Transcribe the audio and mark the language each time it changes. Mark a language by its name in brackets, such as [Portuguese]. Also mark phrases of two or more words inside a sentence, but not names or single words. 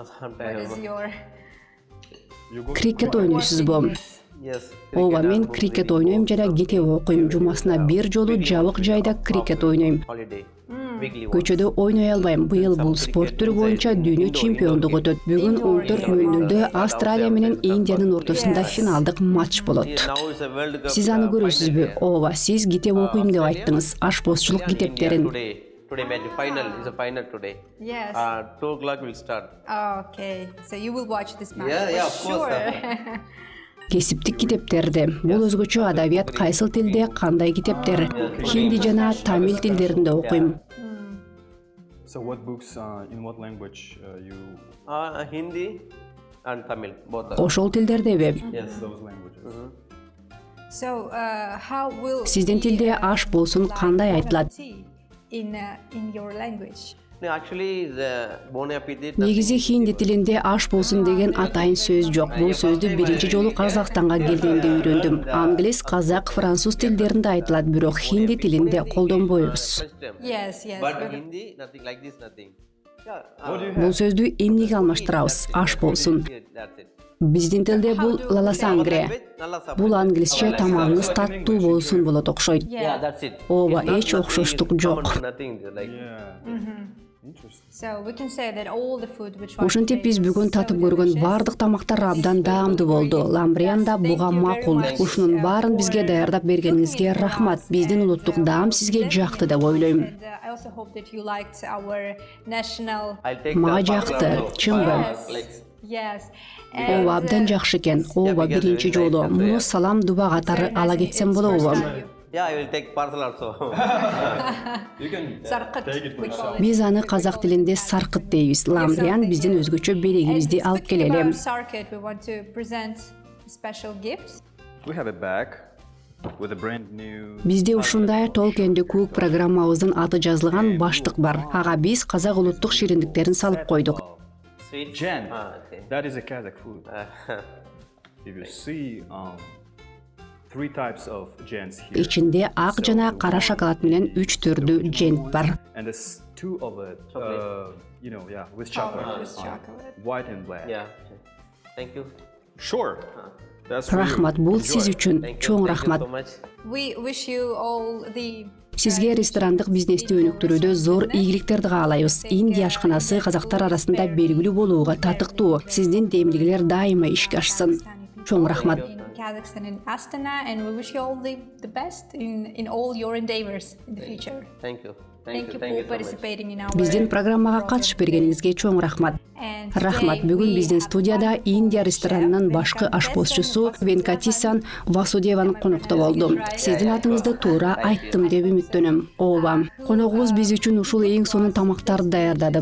[English] What sometimes. is your [Kyrgyz] Крикет ойнойсузбу? [English] Yes. [Kyrgyz] Ооба, мен cricket, крикет ойнойм жана кете окуйм. Жумасына бир жолу жабык жайда крикет ойнойм. [English] Holiday. Weekly one. [Kyrgyz] Көчөдө ойной албайм. Быйыл бул спорт түрү боюнча дүйнө чемпиондугу өтөт. Бүгүн 14:00 Австралия менен Индиянын ортосунда финалдык матч болот. [English] Now it's a World Cup. [Kyrgyz] Сиз аны final көрөсүзбү? day. Ооба, сиз кете окуйм деп айттыңыз. Ашпозчулук [English] Yeah, India китептерин. Today match final is a final today. yes? 2 o'clock will start. Okay, so you will watch this match Yeah, for yeah, of course. sure. [Kyrgyz] Кесиптик китептерди. Бул өзгөчө адабият кайсыл тилде, кандай китептер? Хинди жана тамил тилдеринде окуйм. [English] So what books in what language you Hindi and Tamil both. [Kyrgyz] Ошол тилдердеби? [English] Yes. those languages? So how will [Kyrgyz] Сиздин тилде аш болсун кандай айтылат? [English] tea in your language? No, actually the bon appetit. [Kyrgyz] Негизи хинди тилинде аш болсун деген атайын сөз жок. Бул сөздү биринчи жолу Казакстанга келгенде үйрөндүм. Англис, казак, француз тилдеринде айтылат, бирок хинди тилинде колдонбойбуз. [English] Yes, But Hindi nothing like this nothing. Yeah. What do you Бул have? [Kyrgyz] сөздү эмнеге алмаштырабыз? Аш болсун. [English] That's it. [Kyrgyz] Биздин тилде бул лаласангре. [Tamil] Nalla sapa. [Kyrgyz] Бул англисче тамагыңыз таттуу болсун болот окшойт. [English] Yeah, that's it. Ооба, It's not эч nothing, окшоштук it's жок. common, nothing like. Yeah. Interesting. So we can say that all the food which [Kyrgyz] Ушинтип биз бүгүн татып көргөн бардык тамактар абдан даамдуу болду. Ламбриан да буга макул. Ушунун баарын бизге даярдап бергениңизге рахмат. Биздин улуттук даам сизге жакты деп ойлойм. [English] And I also hope that you liked our national. I'll take Мага the жакты, parcel also. чынбы? Like- Yes. [Kyrgyz] Ооба, абдан жакшы экен. Ооба, биринчи жолу. Муну салам дуба катары ала кетсем болобу? [English] Yeah, I will take parcel also. You can Sarqıt, take it for we call yourself. it. [Kyrgyz] Биз аны казак тилинде саркыт дейбиз. Ламбриан биздин өзгөчө белегибизди алып [English] Speaking келели. about Sarkit, we want to present a special gift. We have a bag with a brand new. [Kyrgyz] Бизде ушундай Толкенде Кук программабыздын аты жазылган баштык бар. Ага биз казак улуттук шириндиктерин салып койдук. [English] Sweet. Jen. Okay. That is a Kazakh food. If you see, 3 types of jens here. [Kyrgyz] Ичинде ак жана кара шоколад менен 3 түрдүү жент бар. [English] And there's 2 of it, with chocolate. With chocolate. White and black. Yeah. Thank you. Sure. That's for you. [Kyrgyz] Рахмат, бул [English] Enjoy. [Kyrgyz] сиз үчүн [English] Thank you. чоң Thank you рахмат. so much. We wish you all the [Kyrgyz] Сизге ресторандык бизнести өнүктүрүүдө зор ийгиликтерди каалайбыз. Индия ашканасы казактар арасында белгилүү болууга татыктуу. Сиздин демилгелер дайыма ишке ашсын. Чоң рахмат. [English] in Kazakhstan in Astana, and we wish you all the best in all your endeavors in the future. Thank you. Thank you for participating in our [Kyrgyz] Биздин программага катышып бергениңизге чоң рахмат. [English] And Рахмат. today Бүгүн we биздин have студияда our Индия chef [Kyrgyz] ресторанынын башкы [English] Venkatesan ашпозчусу Vasudeva. [Kyrgyz] Венкатисан Васудеван конокто болду. Сиздин атыңызды туура айттым деп үмүттөнөм. Ооба. Коногубуз биз үчүн ушул эң сонун тамактарды даярдады.